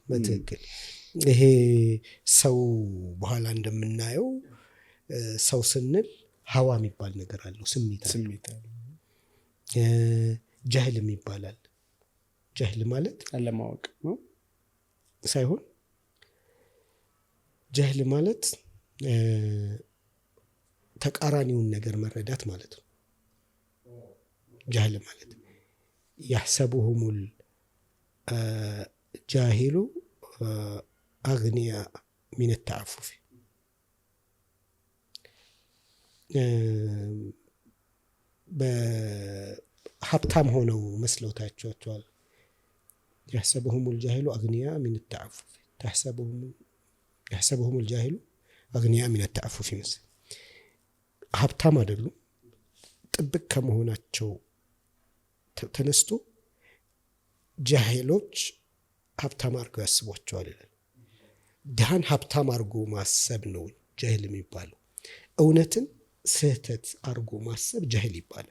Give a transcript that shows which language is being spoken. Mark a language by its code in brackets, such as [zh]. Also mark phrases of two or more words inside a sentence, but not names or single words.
[am] በትክክል ይሄ ሰው በኋላ እንደምናየው ሰው ስንል ሀዋ የሚባል ነገር አለው፣ ስሜት አለው። ጀህልም ይባላል። ጀህል ማለት አለማወቅ ነው ሳይሆን ጀህል ማለት ተቃራኒውን ነገር መረዳት ማለት ነው። ጀህል ማለት يحسبهم [ar] الجاهل أغنياء من التعفف [am] በሀብታም ሆነው መስለውታቸዋል። [ar] يحسبهم الجاهل أغنياء من التعفف يحسبهم الجاهل أغنياء من التعفف مثل [am] ሀብታም አይደሉም። ጥብቅ ከመሆናቸው ተነስቶ ጃሂሎች ሀብታም አድርገው ያስቧቸዋል ይላል። ድሃን ሀብታም አድርጎ ማሰብ ነው ጃሂል የሚባለው። እውነትን ስህተት አድርጎ ማሰብ ጃሂል ይባላል።